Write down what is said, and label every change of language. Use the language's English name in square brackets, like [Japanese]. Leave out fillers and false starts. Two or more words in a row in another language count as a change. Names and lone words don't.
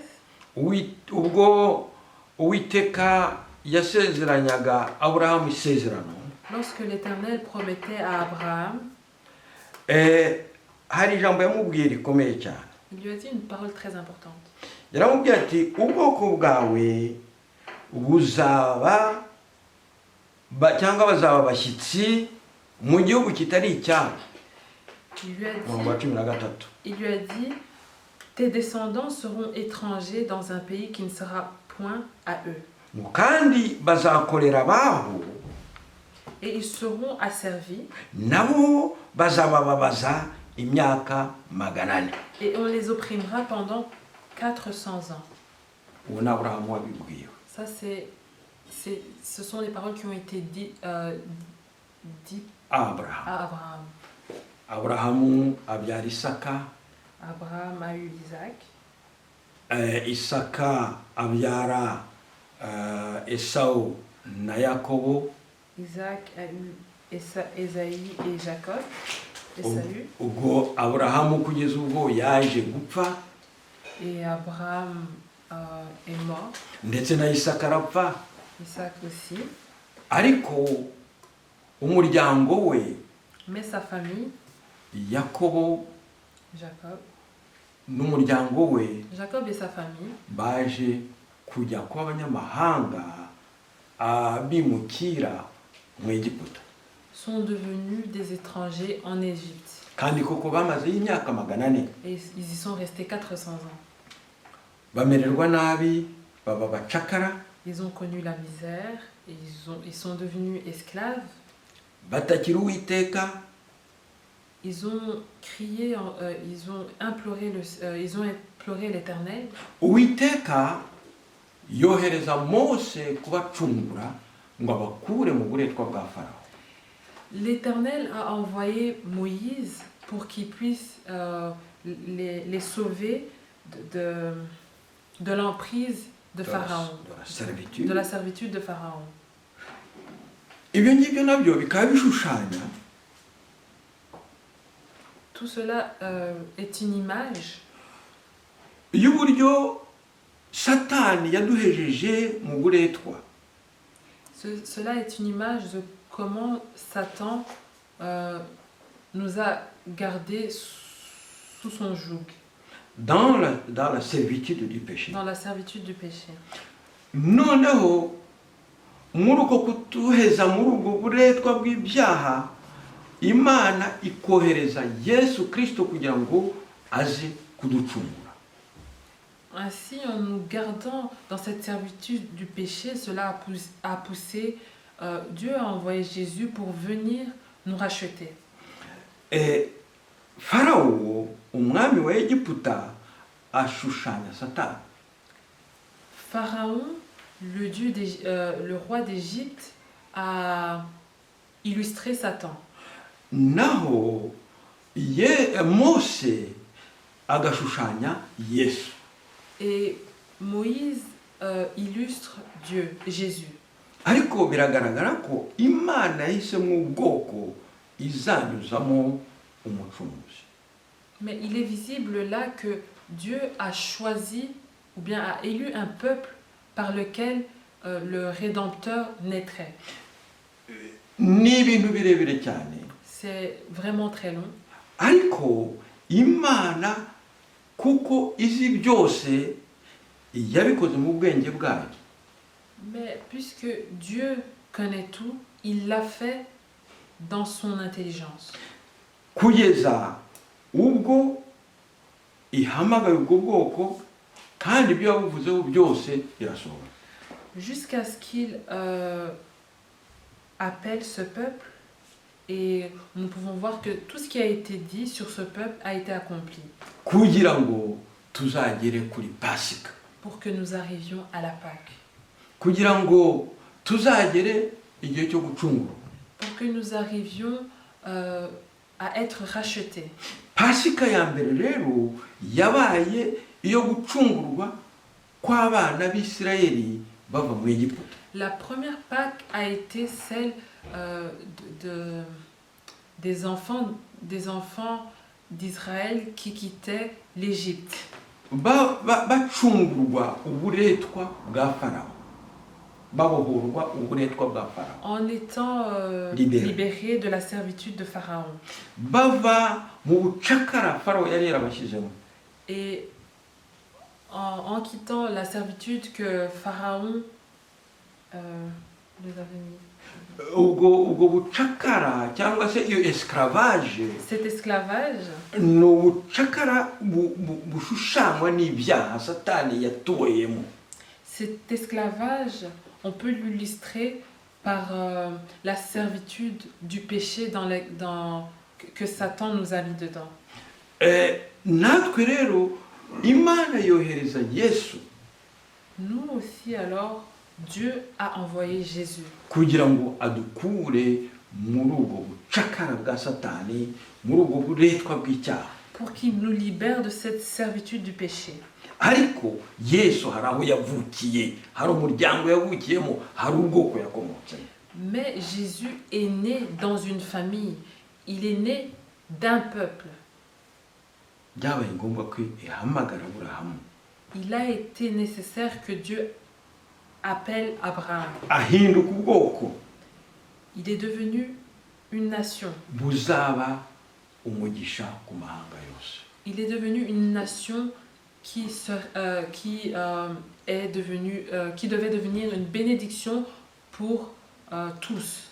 [Kinyarwanda] ubwo Uwiteka yasezeranyaga Aburahamu isezerano, [French] lorsque l'Éternel promettait à Abraham, [Kinyarwanda] hari ijambo yamubwiye rikomeye cyane. [French] il lui a dit une parole très importante. [Kinyarwanda] Yaramubwiye ati ubwoko bwawe buzaba cyangwa bazaba abashyitsi mu gihugu kitari icyabo. [French] Il lui a [Kinyarwanda] Umurongo wa [French] dit, 13. il lui a dit, tes descendants seront étrangers dans un pays qui ne sera point à eux. [Kinyarwanda] Kandi bazakorera abaho, [French] Et ils seront asservis, [Kinyarwanda] nabo bazabababaza imyaka 400. [French] et on les opprimera pendant 400 ans. [Kinyarwanda] Uwo ni Aburahamu wabibwiwe. [French] Ça, ce sont les paroles qui ont été dites Abraham. à Abraham. [Kinyarwanda] Aburahamu abyara Isaka, [French] Abraham a eu Isaac. [Kinyarwanda] Isaka abyara Esau na Yakobo. [French] Isaac a eu Esaïe et Jacob. Esaü. [Kinyarwanda] Ubwo Aburahamu kugeza ubwo yaje gupfa, [French] Et Abraham est mort. [Kinyarwanda] ndetse na Isaka arapfa. [French] Isaac aussi. [Kinyarwanda] Ariko umuryango we, [French] Mais sa famille, [Kinyarwanda] Yakobo [French] Jacob, [Kinyarwanda] n'umuryango we [French] Jacob et sa famille [Kinyarwanda] baje kujya kuba abanyamahanga bimukira mu Egiputa. [French] sont devenus des étrangers en Égypte. [Kinyarwanda] Kandi koko bamazeyo imyaka 400. [French] Et ils y sont restés 400 ans. [Kinyarwanda] Bamererwa nabi, baba bacakara, [French] Ils ont connu la misère, et ils sont devenus esclaves. [Kinyarwanda] batakira Uwiteka, [French] Ils ont crié, ils ont imploré l'Éternel. [Kinyarwanda] Uwiteka yohereza Mose kubacungura ngo abakure mu buretwa bwa Farawo. [French] L'Éternel a envoyé Moïse pour qu'il puisse les sauver de l'emprise de Pharaon, de la servitude de Pharaon. [Kinyarwanda] Ibyo ngibyo nabyo bikaba bishushanya [French] Tout cela est une image [Kinyarwanda] y'uburyo Satani yaduhejeje mu buretwa. [French] Cela est une image de comment Satan nous a gardés sous son joug, Dans la servitude du péché. dans la servitude du péché. [Kinyarwanda] Noneho muri uko kutuheza muri ubwo buretwa bw'ibyaha, Imana ikohereza Yesu Kristo kugira ngo aze kuducungura. [French] Ainsi, en nous gardant dans cette servitude du péché, cela a poussé, Dieu a envoyé Jésus pour venir nous racheter. [Kinyarwanda] Farawo, umwami wa Egiputa, ashushanya Satani. [French] Pharaon, le roi d'Égypte, a illustré Satan. [Kinyarwanda] Naho Mose agashushanya Yesu. [French] Et Moïse illustre Dieu, Jésus. [Kinyarwanda] Ariko biragaragara ko Imana yahisemo ubwoko izanyuzamo umucunguzi. [French] Mais il est visible là que Dieu a choisi ou bien a élu un peuple par lequel le Rédempteur naîtrait. [Kinyarwanda] Ni ibintu birebire cyane. [French] C'est vraiment très long. [Kinyarwanda] Ariko Imana kuko izi byose yabikoze mu bwenge bwayo. [French] Mais puisque Dieu connaît tout, il l'a fait dans son intelligence. [Kinyarwanda] kugeza ubwo ihamagaye ubwo bwoko kandi ibyo yabuvuzeho byose birasohora. [French] Jusqu'à ce qu'il appelle ce peuple, et nous pouvons voir que tout ce qui a été dit sur ce peuple a été accompli [Kinyarwanda] kugira ngo tuzagere kuri pasika, [French] pour que nous arrivions à la Pâque, [Kinyarwanda] kugira ngo tuzagere igihe cyo gucungura. [French] pour que nous arrivions à être rachetés. [Kinyarwanda] Pasika ya mbere rero yabaye iyo gucungurwa kw'abana b'Isirayeli bava mu Egiputa. [French] La première Pâque a été celle des enfants d'Israël qui quittaient l'Égypte. [Kinyarwanda] Bacungurwa uburetwa bwa Farawo, babohorwa uburetwa bwa Farawo, [French] En étant libérés de la servitude de Pharaon. [Kinyarwanda] bava mu bucakara Farawo yari yarabashyizemo. [French] Et en quittant la servitude que Pharaon les avait mis. [Kinyarwanda] ubwo bucakara cyangwa se iyo esclavage [French] Cet esclavage, [Kinyarwanda] ni ubucakara bushushanywa n'ibyaha Satani yatoyemo. [French] cet esclavage, on peut l'illustrer par la servitude du péché que Satan nous a mis dedans. [Kinyarwanda] Natwe rero Imana yohereza Yesu [French] Nous aussi alors, Dieu a envoyé Jésus [Kinyarwanda] kugira ngo adukure muri ubwo bucakara bwa Satani, muri ubwo buretwa bw'icyaha. [French] pour qu'il nous libère de cette servitude du péché. [Kinyarwanda] Ariko Yesu hari aho yavukiye, hari umuryango yavukiyemo, hari ubwoko yakomotsemo. [French] Mais Jésus est né dans une famille. Il est né d'un peuple. [Kinyarwanda] Byabaye ngombwa ko ihamagara Aburahamu, [French] Il a été nécessaire que Dieu appelle Abraham. [Kinyarwanda] ahinduka ubwoko [French] Il est devenu une nation. [Kinyarwanda] buzaba umugisha ku mahanga yose. [French] Il est devenu une nation qui devait devenir une bénédiction pour tous.